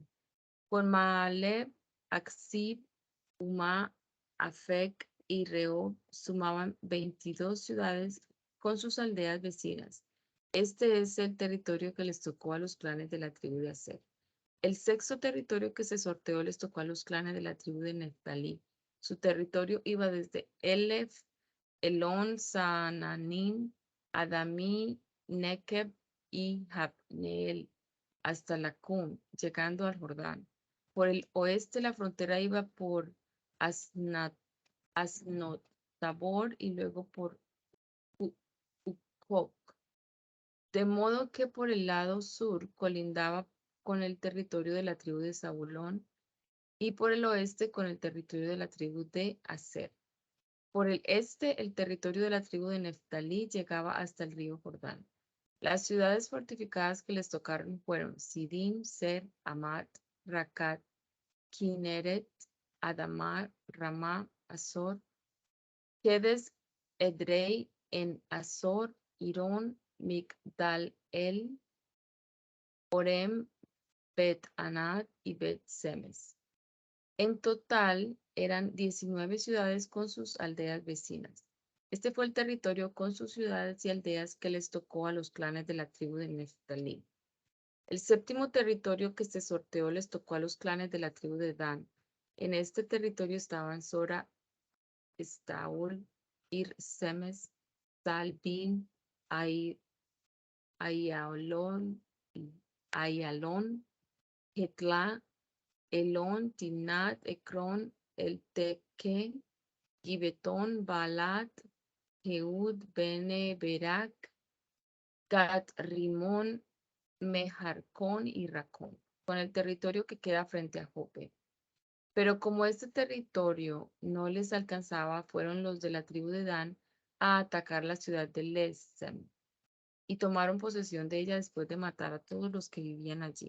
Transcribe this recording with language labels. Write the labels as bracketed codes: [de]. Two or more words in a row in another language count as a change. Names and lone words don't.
[es] Con Maaleb, Aksib, Umá, Afec y Rehob sumaban 22 ciudades con sus aldeas vecinas. Este es el territorio que les tocó a los clanes de la tribu de Aser. El sexto territorio que se sorteó les tocó a los clanes de la tribu de Neftalí. Su territorio iba desde Elef, Elón, Saananim, Adamí, Nekeb y Jabneel hasta Lacum, llegando al Jordán. Por el oeste la frontera iba por Asnotabor y luego por Ucok. De modo que por el lado sur colindaba con el territorio de la tribu de Zabulón y por el oeste con el territorio de la tribu de Aser. Por el este, el territorio de la tribu de Neftalí llegaba hasta el río Jordán. Las ciudades fortificadas que les tocaron fueron Sidim, Ser, Amat, Racat, Kineret, Adamar, Ramá, Azor, Kedes, Edrei, en Azor, Irón, Migdal-El, Orem, Bet-Anat y Bet-Semes. En total eran 19 ciudades con sus aldeas vecinas. Este fue el territorio con sus ciudades y aldeas que les tocó a los clanes de la tribu de Neftalí. El séptimo territorio que se sorteó les tocó a los clanes de la tribu de Dan. En este territorio estaban Sora, Estaol, Ir, Semes, Salbin, Ayalón, Hetla, Elón, Timnat, Ecrón, El Teque, Gibetón, Baalat, Jehud, Bene, Berak, Gat, Rimón, Mejarcón y Racón, con el territorio que queda frente a Jope. Pero como este territorio no les alcanzaba, fueron los de la tribu de Dan a atacar la ciudad de Lesem y tomaron posesión de ella después de matar a todos los que vivían allí.